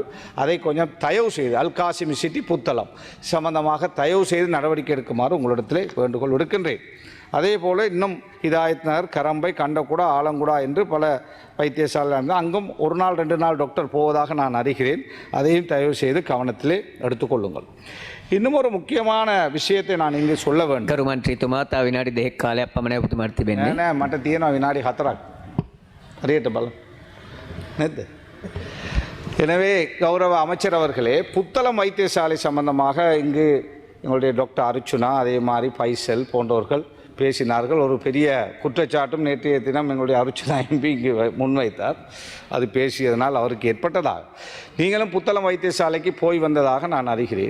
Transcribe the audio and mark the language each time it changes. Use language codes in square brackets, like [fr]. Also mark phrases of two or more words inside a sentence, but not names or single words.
[ta] அதை கொஞ்சம் தயவு செய்து அல்காசிமி சிட்டி புத்தளம் சம்பந்தமாக தயவு செய்து நடவடிக்கை எடுக்குமாறு உங்களிடத்திலே வேண்டுகோள் விடுக்கின்றேன். அதே போல் இன்னும் ஹிதாயத் நகர் கரம்பை கண்டகுடா ஆலங்குடா என்று பல வைத்தியசாலை இருந்தால் அங்கும் 1 நாள் 2 நாள் டாக்டர் போவதாக நான் அறிகிறேன். அதையும் தயவு செய்து கவனத்திலே எடுத்துக்கொள்ளுங்கள். இன்னும் ஒரு முக்கியமான விஷயத்தை நான் இங்கே சொல்ல வேண்டும். [si] කරුමන්ත්‍රීතුමා තව විනාඩි 2ක කාලයක් පමණ ඔබතුමාට තිබෙන්නේ. නෑ මට තියෙනවා විනාඩි 4ක්. හරියට බලන්න. නැද්ද? [ta] எனவே கௌரவ அமைச்சர் அவர்களே புத்தளம் வைத்தியசாலை சம்பந்தமாக இங்கு எங்களுடைய டாக்டர் அர்ச்சுனா அதே மாதிரி பைசல் போன்றவர்கள் பேசினார்கள். ஒரு பெரிய குற்றச்சாட்டும் நேற்றைய தினம் எங்களுடைய அர்ச்சுனா எம்பி இங்கு முன்வைத்தார். அது பேசியதனால் அவருக்கு ஏற்பட்டதாக நீங்களும் புத்தளம் வைத்தியசாலைக்கு போய் வந்ததாக நான் அறிகிறேன்.